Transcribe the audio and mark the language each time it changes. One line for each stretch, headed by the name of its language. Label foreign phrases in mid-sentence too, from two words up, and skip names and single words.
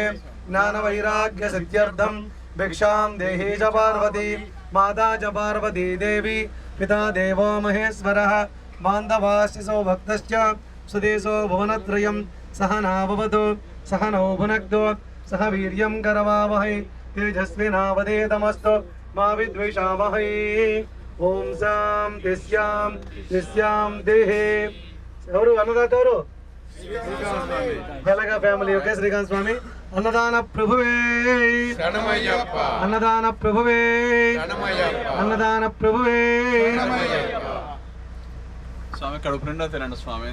Sanskrit: ज्ञानवैराग्यसिद्ध्यर्थं भिक्षां देहि च पार्वती माता च पार्वती देवी पिता देवो महेश्वरः बान्धवाश्च सौभक्तश्च सुदेशो भुवनत्रयं सहना भवतु सहनौ भुनक्तु सह वीर्यं करवावहै तेजस्विनावधेतमस्तु मा विद्विषावहै ओम शांति शां देहे
Telugu: ఎవరు అన్నదాత ఎవరు వెలగ ఫ్యామిలీ ఓకే శ్రీకాంత్ స్వామి అన్నదాన ప్రభువే శరణమయ్యప్ప అన్నదాన ప్రభువే శరణమయ్యప్ప అన్నదాన ప్రభువే శరణమయ్యప్ప స్వామి కడుపు నిండా తినండి స్వామి